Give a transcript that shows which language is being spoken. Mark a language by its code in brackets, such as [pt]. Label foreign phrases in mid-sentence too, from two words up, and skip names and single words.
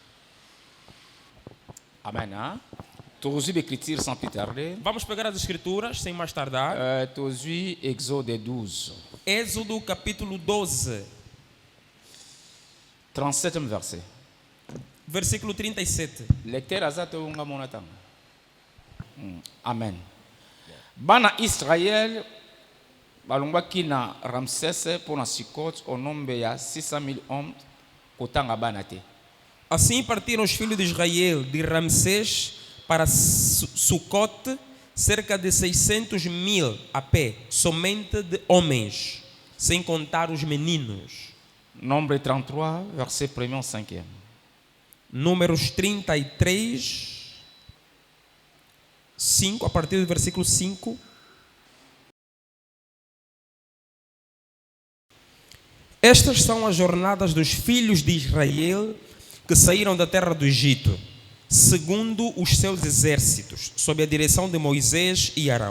[pt] Amém. Vamos pegar as escrituras sem mais tardar. Êxodo 12. Êxodo capítulo 12. [fr] 37e verset. [pt] Versículo 37. [fr] Lecteur Amen. [ln] Bana Israël balongwaki na Ramsès pour na Sukot [fr] au nombre [ln] ya 600 000 hommes kotanga bana te. [pt] Assim partiram os filhos de Israel de Ramsés para Sucote, cerca de 600.000 a pé, somente de homens, sem contar os meninos. [fr] Nombre 33, verset 1 ao 5. [pt] Números 33, 5, a partir do versículo 5. Estas são as jornadas dos filhos de Israel que saíram da terra do Egito, segundo os seus exércitos, sob a direção de Moisés e Arão.